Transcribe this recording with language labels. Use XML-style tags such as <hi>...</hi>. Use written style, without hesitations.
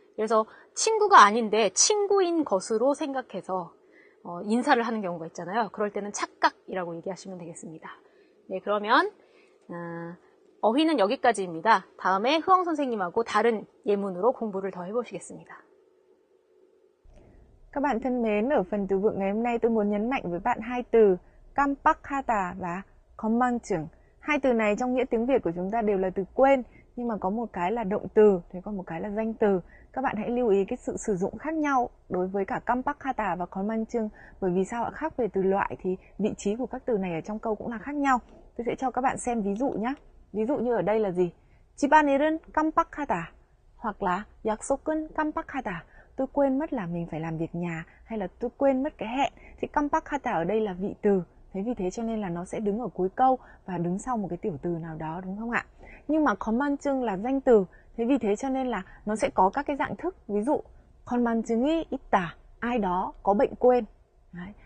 <ko>그래서 친구가 아닌데 친구인 것으로 생각해서 인사를 하는 경우가 있잖아요. 그럴 때는 착각이라고 얘기하시면 되겠습니다. 네, 그러면 어휘는 여기까지입니다. 다음에 흐엉 선생님하고 다른 예문으로 공부를 더 해보시겠습니다.</ko> <vi>Các bạn thân mến, ở phần từ vựng ngày hôm nay tôi muốn nhấn mạnh với bạn hai từ 깜빡하다 và 건망증. Hai từ này trong nghĩa tiếng Việt của chúng ta đều là từ quên, nhưng mà có một cái là động từ, thế còn một cái là danh từ. Các bạn hãy lưu ý cái sự sử dụng khác nhau đối với cả 깜빡하다 và 건망증, bởi vì sao ạ? Khác về từ loại thì vị trí của các từ này ở trong câu cũng là khác nhau. Tôi sẽ cho các bạn xem ví dụ nhé. Ví dụ như ở đây là gì?</vi> <ko>집안일은 깜빡하다</ko> <vi>hoặc là</vi> <ko>약속은 깜빡하다.</ko> <vi>Tôi quên mất là mình phải làm việc nhà, hay là tôi quên mất cái hẹn. Thì 깜빡하다 ở đây là vị từ. Thế vì thế cho nên là nó sẽ đứng ở cuối câu và đứng sau một cái tiểu từ nào đó, đúng không ạ? Nhưng mà 건망증 là danh từ. Thế vì thế cho nên là nó sẽ có các cái dạng thức. Ví dụ</vi> <ko>건망증이 있다,</ko> <vi>ai đó có bệnh quên. Đấy.</vi>